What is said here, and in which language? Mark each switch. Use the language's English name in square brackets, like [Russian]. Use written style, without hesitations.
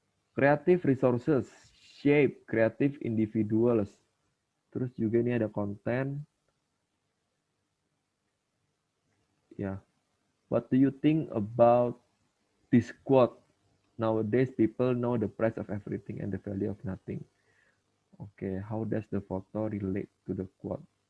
[English] Creative resources, shape, creative individuals. [Indonesian] Terus juga ini ada konten. [English] Ya, what do you think about this quote? Nowadays people know the price of everything and the value of nothing. Oke, how does the photo relate to the quote?